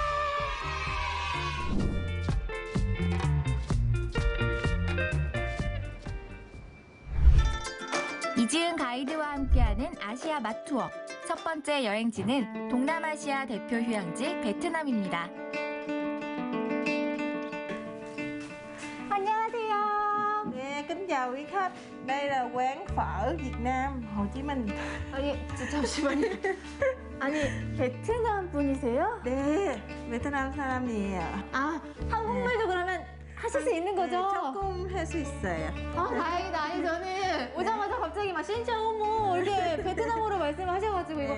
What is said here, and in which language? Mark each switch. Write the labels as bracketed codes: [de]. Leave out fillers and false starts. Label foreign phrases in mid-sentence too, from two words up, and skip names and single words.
[ko] 이지은 가이드와 함께하는 아시아 맛 투어. 첫 번째 여행지는 동남아시아 대표 휴양지 베트남입니다. 안녕하세요. [vi] Dạ, kính chào quý khách. Đây là quán phở Việt Nam, Hồ Chí Minh. [ko] 아니, 잠시만요. 아니, 베트남 분이세요? 네, 베트남 사람이에요. 아, 한국말도 그러면 하실 수 있는 거죠? 네, 조금 할 수 있어요. 아, 다행이다. 아니, 저는 오자마자 갑자기 막 신짜오모 이렇게 베트남어로 말씀하셔가지고 이거